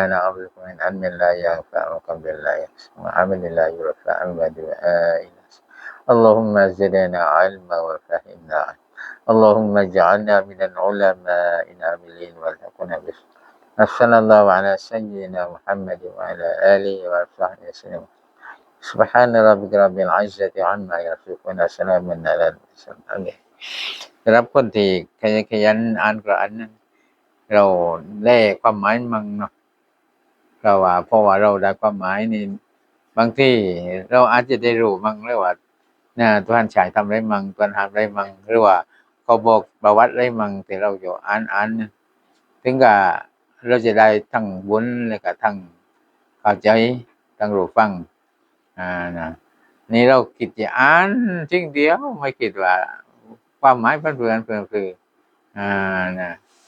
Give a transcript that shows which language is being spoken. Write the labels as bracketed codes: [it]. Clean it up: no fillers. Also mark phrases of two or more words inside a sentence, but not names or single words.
[ar] نعوذ بك من علم لا ينفع وقلب لا يخشع وعمل لا يرفع ودعاء اللهم زدنا علما وفهمنا اللهم اجعلنا من العلماء العاملين والحقنا بك صلى الله على سيدنا محمد وعلى آله وصحبه وسلم سبحان ربك رب العزة عما يصفون وسلام على المرسلين [th] สำหรับคนที่ขยันอ่านกุรอานนั้น เราได้ความหมายมั่งเนาะเราว่าเพราะว่าเราได้ความหมายนี่บางทีเรา อาจจะได้รู้มั่งเลยว่าตัวท่านชายทำได้มั่งตัวทำได้มั่งหรือว่าเขาบอกประวัติได้มั่งที่เราอยู่อ่านถึงก็เราจะได้ทั้งบุญและก็ทั้งเข้าใจทั้งรู้ฟังนะนี่เราคิดจะอ่านสิ่งเดียวไม่คิดว่าความหมายเพิ่นคือนะ